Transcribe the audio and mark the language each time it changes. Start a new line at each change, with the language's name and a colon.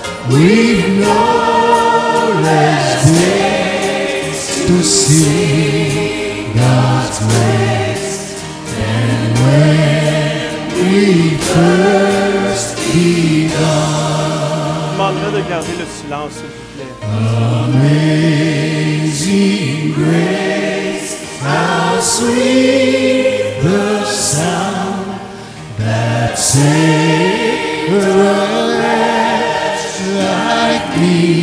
English: We've no less days to see God's grace than when we first begun.
French: Je demanderai de garder le silence, s'il vous plaît.
English: Amazing grace, how sweet the sound that saved a wretch like me.